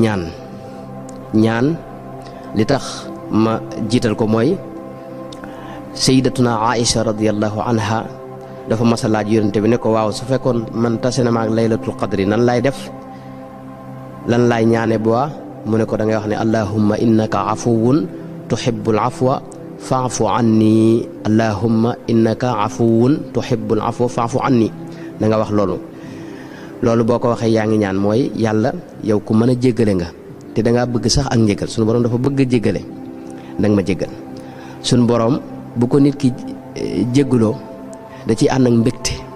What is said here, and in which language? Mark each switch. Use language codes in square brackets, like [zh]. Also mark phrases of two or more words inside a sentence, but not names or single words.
[wo] ñaan li tax ma jiital ko mooy sayyidatuna Aïcha [ar] رضي الله عنها [wo] dafa mas a laaj yonente bi ne ko waaw su fekkoon man tase na ma ak [ar] ليلة القدر [wo] nan laay def lan laay ñaane bu mu ne ko da ngay wax ne [ar] اللهم إنك عفو تحب العفو فاعف عني اللهم إنك عفو تحب العفو فاعف عني [wo] da nga wax loolu boo ko waxee yaa ngi ñaan mooy yàlla yow ku mën a jéggale nga te dangaa bëgg sax ak njéggal suñu borom dafa bëgg a jéggale danga ma jéggal suñu borom bu ko nit ki jéggaloo da ciy ànd ak mbégte